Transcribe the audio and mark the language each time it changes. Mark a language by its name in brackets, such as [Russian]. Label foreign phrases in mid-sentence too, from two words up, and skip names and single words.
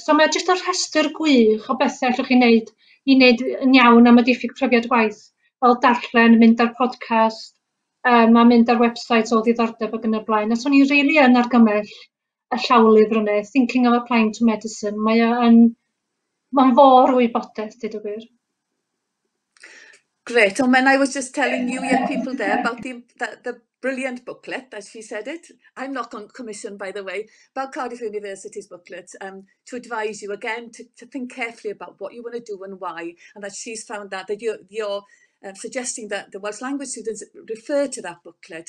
[Welsh] So mae jyst y rhestr gwych o bethau allwch chi wneud i wneud yn iawn am y diffyg profiad gwaith. Fel darllen, mynd ar podcast, a mynd ar websites o ddiddordeb ac yn y blaen. A so ni rili yn argymell y llawlyfr yna, Thinking of Applying to Medicine. Mae'n fawr o wybodaeth, dweud y gwir. [English] Great. And when I was just telling you young people there about the brilliant booklet, as she said it, I'm not commissioned, by the way, about Cardiff University's booklet, to advise you again to think carefully about what you want to do and why, and that she's found that you're suggesting that the Welsh language students refer to that booklet.